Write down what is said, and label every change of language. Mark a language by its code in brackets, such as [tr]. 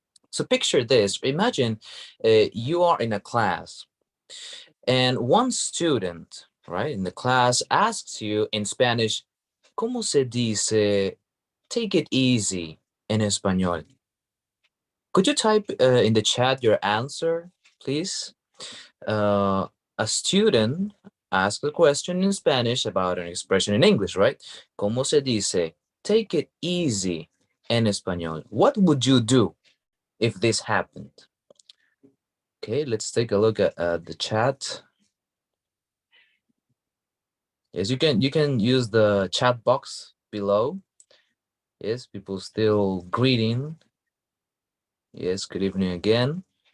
[en] So picture this. Imagine you are in a class and one student, right, in the class asks you in Spanish, [es] ¿Cómo se dice take it easy en español? [en] Could you type in the chat your answer, please? A student asked a question in Spanish about an expression in English, right? [es] ¿Cómo se dice [en] take it easy [es] en español? [en] What would you do if this happened? Okay, let's take a look at the chat. Yes, you can use the chat box below. Yes, people still greeting. Yes, good evening again.